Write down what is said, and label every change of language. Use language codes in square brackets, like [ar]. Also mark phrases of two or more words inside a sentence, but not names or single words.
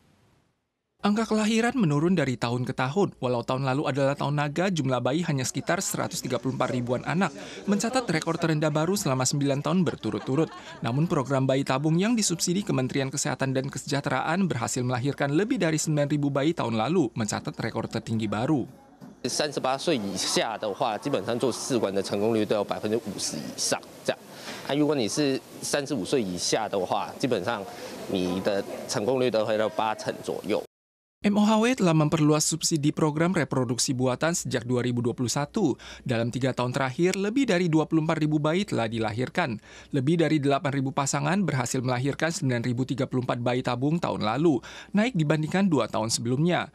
[id] Angka kelahiran menurun dari tahun ke tahun. Walau tahun lalu adalah tahun naga, jumlah bayi hanya sekitar 134 ribuan anak, mencatat rekor terendah baru selama 9 tahun berturut-turut. Namun program bayi tabung yang disubsidi Kementerian Kesehatan dan Kesejahteraan berhasil melahirkan lebih dari 9.000 bayi tahun lalu, mencatat rekor tertinggi baru. [zh] 38 岁以下的话，基本上做试管的成功率都有50%以上这样。如果你是35岁以下的话，基本上你的成功率都会到80%左右。 [id] MOHW telah memperluas subsidi program reproduksi buatan sejak 2021. Dalam 3 tahun terakhir, lebih dari 24.000 bayi telah dilahirkan. Lebih dari 8.000 pasangan berhasil melahirkan 9.034 bayi tabung tahun lalu, naik dibandingkan 2 tahun sebelumnya.